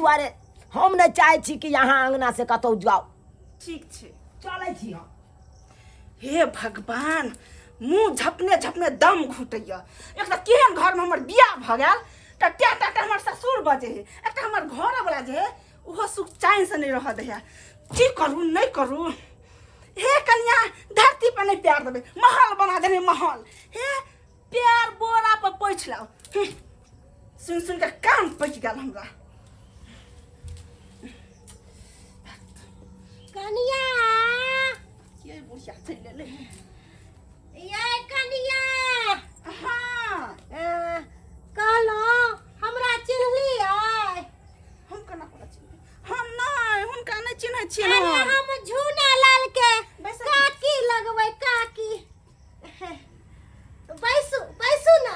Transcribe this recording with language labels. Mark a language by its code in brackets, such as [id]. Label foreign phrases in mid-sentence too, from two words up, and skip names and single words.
[mai] दुआरे हम नहीं चाहे छी कि यहाँ अंगना से कतौ जाओ। ठीक छै। चलै छी हम। हे भगवान, मुँह झपने झपने दम घुटैया। एक तऽ केहन घर में हमर बियाह भ गेल, तऽ टा हमर ससुर बजे है, एक तऽ हमर घर वाला जे है ओहो सुख चैन से नहीं रह दे है। की करू नहीं करू। हे कन्या धरती पर नहीं प्यार देबे, महल बना देने महल। हे प्यार बोरा पर पोछ लाओ। सुन सुन के कान पक गेल हमरा। कनिया ये बुढ़िया चल ले। ये कनिया हाँ कहलो हमरा चिन्हलियै? हम केना पता चिन्हबै? हम नहीं, हुनका नहीं चिन्है छियै अरे हम। हम झूना लाल के बैसू। काकी लगबै काकी। बैसू बैसू ना।